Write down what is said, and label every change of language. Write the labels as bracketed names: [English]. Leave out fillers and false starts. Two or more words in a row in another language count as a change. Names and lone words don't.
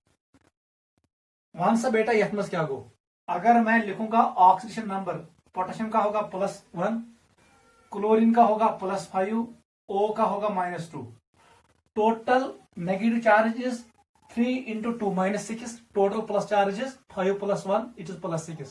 [Kashmiri] वन सा बेटा यथ मज क्या गो, [Hindi] अगर मैं लिखूंगा [English] oxidation number, [Hindi] पोटेशियम का होगा +1, क्लोरीन का होगा +5, ओ का होगा -2, [English] total negative charges [Hindi] 3 × 2 -6, [English] total plus charges [Hindi] 5 + 1 [English] it is [Hindi] +6।